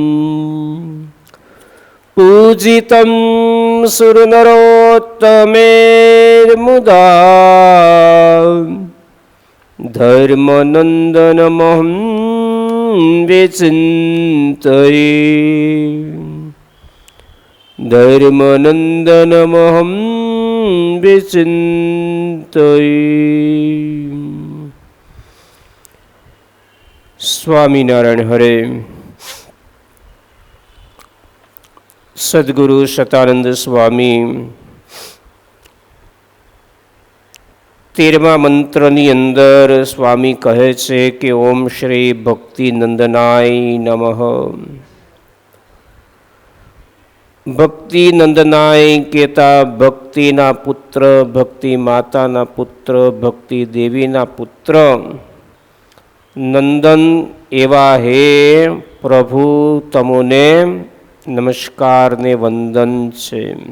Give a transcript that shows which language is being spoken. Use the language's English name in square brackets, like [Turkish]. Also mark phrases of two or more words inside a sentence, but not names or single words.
[Sanskrit] पूजितं सुरनरोत्तमेर्मुदा धर्मनन्दनमहं विचिन्तये धर्मनन्दनमहं विचिन्तये। स्वामीनारायण हरे। [Gujarati] સદ્ગુરુ શતાનંદ સ્વામી 13મા મંત્રની અંદર સ્વામી કહે છે કે [Sanskrit] ओम श्री भक्ति नंदनाय नमः। भक्ति नंदनाय [Gujarati] કહેતા ભક્તિના પુત્ર, ભક્તિ માતાના પુત્ર, ભક્તિ દેવીના પુત્ર નંદન એવા હે પ્રભુ તમોને નમસ્કાર ને વંદન છે।